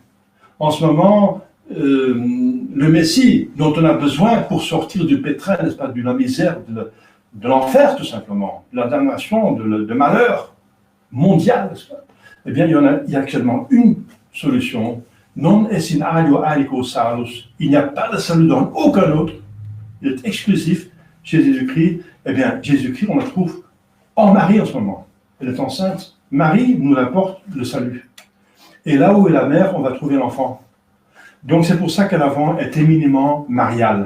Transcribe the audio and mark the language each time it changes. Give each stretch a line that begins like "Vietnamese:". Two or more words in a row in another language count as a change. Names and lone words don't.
French: En ce moment, le Messie dont on a besoin pour sortir du pétrin, n'est-ce pas, de la misère, de l'enfer tout simplement, de la damnation, de malheur mondial, n'est-ce pas? Eh bien, il y a actuellement une solution.
Latin: Non est in alio alico salus.
French: Il n'y a pas de salut dans aucun autre. Il est exclusif chez Jésus-Christ. Eh bien, Jésus-Christ, on le trouve en Marie en ce moment. Elle est enceinte. Marie nous apporte le salut. Et là où est la mère, on va trouver l'enfant. Donc, c'est pour ça que l'Avent est éminemment marial.